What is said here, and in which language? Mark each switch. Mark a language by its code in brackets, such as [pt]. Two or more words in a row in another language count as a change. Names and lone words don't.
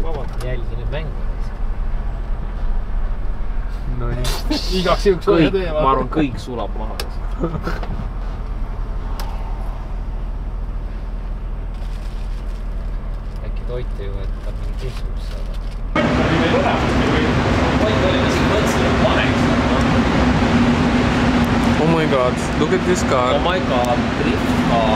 [et] Jälgi nüüd mängu. No nii. Igaks juhuks hoia tee. Ma arvan, kõik sulab maha. Äkki toite ju, et ta mingi keskus saada. [en] Oh my god, look at this car. Oh my god, drift car.